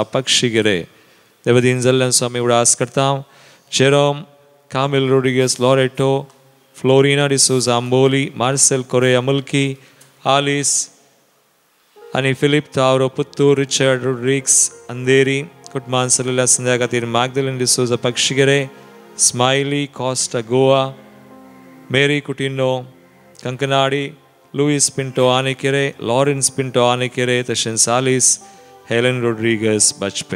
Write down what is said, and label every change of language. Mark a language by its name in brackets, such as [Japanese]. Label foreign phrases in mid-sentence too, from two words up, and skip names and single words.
[Konkani] पक्षीगिरे देवदीन जाल्ल्यान स्वामी उडास करता जेरोम कामिल रोड्रिगस लॉरेटो फ्लोरिना डिसोजा आंबोली मार्सेल कोरेया मुल्की आलिस आणि फिलिप तावरो पुत्तूर रिचर्ड रोड्रिग्स अंधेरी कुटुंबान सल्लेल्या संध्या खातीर मागदलीन डिसोजा पक्षीगिरे स्माइली कॉस्टा गोवा Mary Coutinho, Kankanadi, Luis Pinto Anikere, Lawrence Pinto Anikere, Tashin Salis, Helen Rodriguez, Bachpe.